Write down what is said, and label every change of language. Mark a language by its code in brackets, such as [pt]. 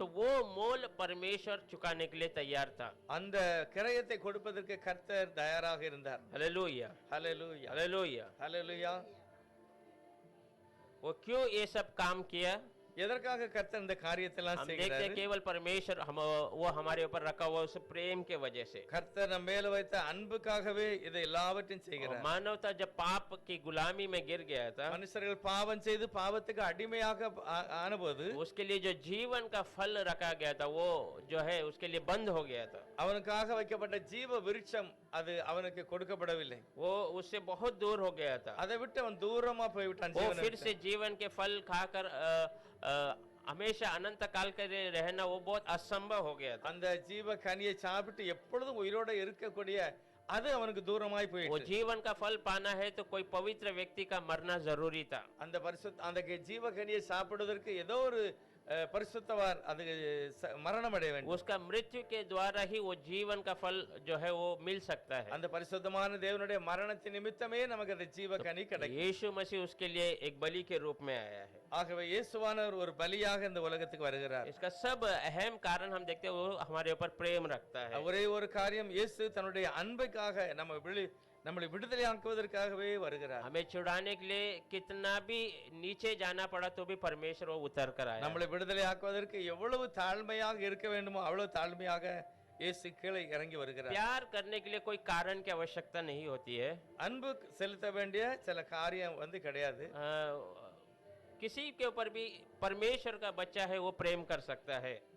[hi] तो वो मोल परमेश्वर चुकाने के लिए तैयार था। [ta] அந்த கிரயத்தை கொடுப்பதற்கு கர்த்தர் தயாராக இருந்தார். [hi] हालेलुया, [ta] ஹல்லேலூயா. [hi] हालेलुया। [ta] ஹல்லேலூயா. [hi] वो क्यों ये सब काम किया? [ta] எதற்காக கர்த்தர் இந்த காரியத்தை எல்லாம் [hi] हम देखते हैं [ta] செய்கிறார்? [hi] केवल परमेश्वर वो हमारे ऊपर रखा हुआ उस प्रेम के वजह से। [ta] கர்த்தர் நம்ம மேல வைத்த அன்புக்காகவே இதை எல்லாவற்றையும் செய்கிறார். [hi] मानवता जब पाप की गुलामी में गिर गया था, [ta] மனுஷர்கள் பாவம் செய்து பாவத்துக்கு அடிமையாக ஆனபோது [hi] उसके लिए जो जीवन का फल रखा गया था वो जो है उसके लिए बंद हो गया था। [ta] அவனுக்காக வைக்கப்பட்ட ஜீவ விருட்சம் அது அவனுக்கு கொடுக்கப்படவில்லை. [hi] वो उससे बहुत दूर हो गया था। [ta] அதை விட்டு அவன் தூரமா போய்விட்டான். [hi] वो [ta] ஜீவனை [hi] फिर [ta] விட்டு. [hi] से जीवन के फल खाकर हमेशा अनंत काल के लिए रहना वो बहुत असंभव हो गया था। [ta] அந்த ஜீவ கனியை சாப்பிட்டு எப்பொழுதும் உயிரோட இருக்கக்கூடிய அது அவனுக்கு தூரமாய் [hi] वो [ta] போயிடுச்சு. [hi] जीवन का फल पाना है तो कोई पवित्र व्यक्ति का मरना जरूरी था। [ta] அந்த ஜீவ கனியை சாப்பிடுவதற்கு ஏதோ ஒரு பரிசுத்தவார் அது மரணம் அடைய வேண்டும். [hi] उसका मृत्यु के द्वारा ही वो जीवन का फल जो है वो मिल सकता है। [ta] அந்த பரிசுத்தமான தேவனுடைய மரணத்தின் நிமித்தமே நமக்கு அந்த ஜீவ கனி கிடைக்கும். [hi] यीशु मसीह उसके लिए एक बलि के रूप में आया है। [ta] ஆகவே இயேசுவானவர் ஒரு பலியாக இந்த உலகத்துக்கு வருகிறார். [hi] इसका सब अहम कारण हम देखते हैं वो हमारे ऊपर प्रेम रखता है। [ta] ஒரே ஒரு காரியம், இயேசு தன்னுடைய அன்புக்காக நம்மளை விடுதலையாக்குவதற்காகவே வருகிறார். [hi] हमें छुड़ाने के लिए कितना भी नीचे जाना पड़ा तो भी परमेश्वर वो उतर कर आया। [ta] நம்மளை விடுதலையாக்குவதற்கு எவ்வளவு தாழ்மையாக இருக்க வேண்டுமோ அவ்வளவு தாழ்மையாக இயேசு கீழே இறங்கி வருகிறார். [hi] प्यार करने के लिए कोई कारण की आवश्यकता नहीं होती है। [ta] அன்பு செலுத்த வேண்டிய சில காரியம் கிடையாது. [hi] किसी के ऊपर भी परमेश्वर का बच्चा है वो प्रेम कर सकता है।